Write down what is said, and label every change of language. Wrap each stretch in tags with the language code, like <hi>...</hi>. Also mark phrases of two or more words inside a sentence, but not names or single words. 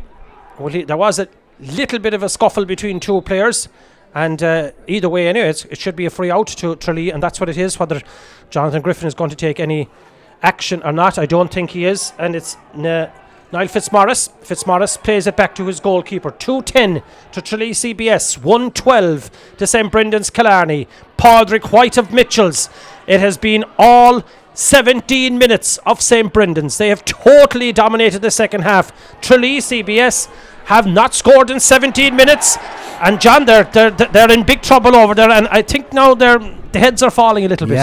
<en>There was a little bit of a scuffle between two players, and either way anyway it should be a free out to Tralee, and that's what it is. Whether Jonathan Griffin is going to take any action or not, I don't think he is, and it's Niall Fitzmaurice plays it back to his goalkeeper. 2-10 to Tralee CBS. 1-12 to St. Brendan's Killarney. Padraig White of Mitchells. It has been all 17 minutes of St. Brendan's. They have totally dominated the second half. Tralee CBS have not scored in 17 minutes. And John, they're in big trouble over there. And I think now the heads are falling a little bit.</en>